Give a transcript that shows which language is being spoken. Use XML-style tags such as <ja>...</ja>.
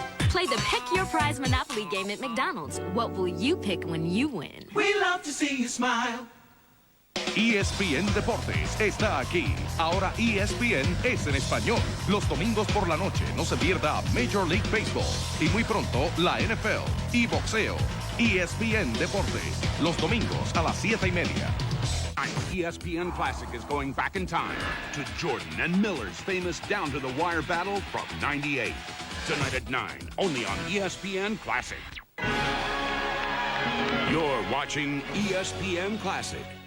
<en>Play the Pick Your Prize Monopoly game at McDonald's. What will you pick when you win? We love to see you smile.</en> <es>ESPN Deportes está aquí. Ahora ESPN es en español. Los domingos por la noche no se pierda Major League Baseball. Y muy pronto la NFL y boxeo. ESPN Deportes. Los domingos a las 7:30.</es> <en>ESPN Classic is going back in time to Jordan and Miller's famous down-to-the-wire battle from '98. Tonight at 9, only on ESPN Classic. You're watching ESPN Classic.</en>